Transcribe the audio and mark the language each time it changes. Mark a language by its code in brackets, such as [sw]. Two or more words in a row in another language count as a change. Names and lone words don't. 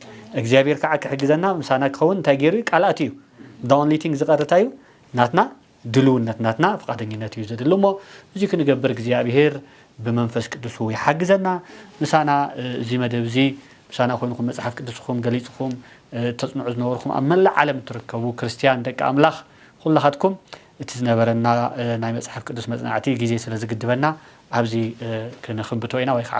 [ti] እግዚአብሔር ከዓ ከሕግዘና ምሳና ከውን ታገሪ ቃላት እዩ [en] the only thing [ti] ዝቀርታዩ ናትና ድልውነትናትና ፍቃደኝነት እዩ ዘድልሞ እዚ ክንገብር እግዚአብሔር በመንፈስ ቅዱስ ይحግዘና ምሳና እዚ መደብ እዚ ምሳና ኮይንኩም መጽሐፍ ቅዱስኩም ገሊጽኩም ተጽንዑ ዝነበርኩም ኣብ መላ ዓለም ትርከቡ ክርስቲያን ደቂ ኣምላኽ ኩላኻትኩም እቲ ዝነበረና ናይ መጽሐፍ ቅዱስ መጽናዕቲ ግዜ ስለ ዝግድበና ኣብዚ ክንኽንብቶ ኢና ወይ ከዓ